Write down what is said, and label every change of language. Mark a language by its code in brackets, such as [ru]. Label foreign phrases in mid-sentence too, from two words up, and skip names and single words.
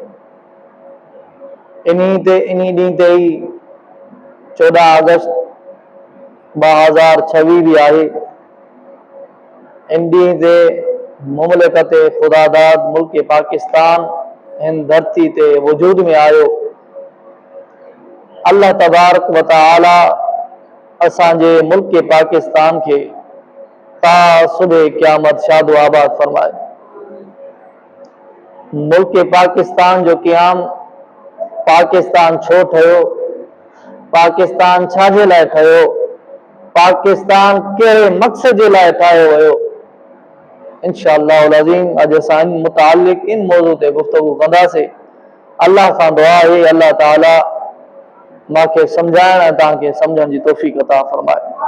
[sd] इन ॾींहं ते ई 14 अगस्त 2026 भी आहे इन ॾींहं ते मुमलिकत ख़ुदादाद मुल्क पाकिस्तान हिन धरती ते वजूद में आयो अल्लाह [ar] تبارك وتعالى [sd] असांजे मुल्क पाकिस्तान के ता सुबह क़यामत शादो आबाद फरमाए मुल्क पाकिस्तान जो क़याम पाकिस्तान छो ठहियो पाकिस्तान छाजे लाइ ठहियो पाकिस्तान कहिड़े मक़सद जे लाइ ठाहियो वियो इंशाअल्लाह अज़ीम अॼु असां इन मुतालिक इन मौज़ू ते गुफ़्तगू कंदासीं अल्लाह खां दुआ आहे अल्लाह ताला मांखे सम्झाइण ऐं तव्हांखे सम्झण जी तौफ़ीक़ अता फरमाए